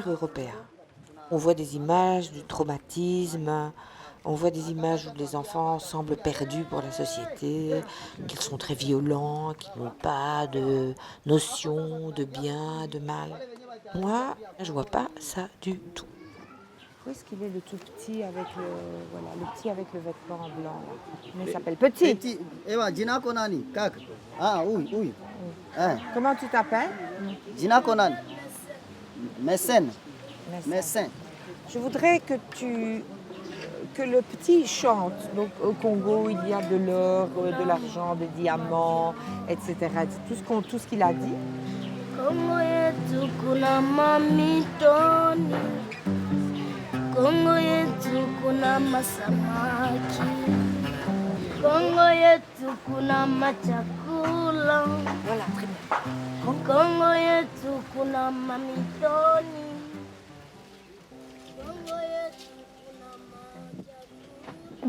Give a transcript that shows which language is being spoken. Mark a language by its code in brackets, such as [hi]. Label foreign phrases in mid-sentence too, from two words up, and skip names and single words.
[fr] On voit des images du traumatisme, On voit des images où les enfants semblent perdus pour la société, qu'ils sont très violents, qu'ils n'ont pas de notion de bien, de mal. Moi, je vois pas ça du tout. Où est-ce qu'il est le tout petit avec le petit avec le vêtement blanc là. Comment il s'appelle? Petit. [sw] Ewa, jina ko nani? Kaka. [fr] Ah, oui. Comment tu t'appelles? [sw] Jina ko nani? [fr] Mécène. Je voudrais que le petit chante. Donc, au Congo, il y a de l'or, de l'argent, des diamants, etc. Tout ce qu'il a dit. [sw] Kongo yetu kuna mamitoni, Kongo yetu kuna masamaki, Kongo yetu kuna machakula, Kongo yetu kuna mamitoni, Kongo yetu kuna machakula.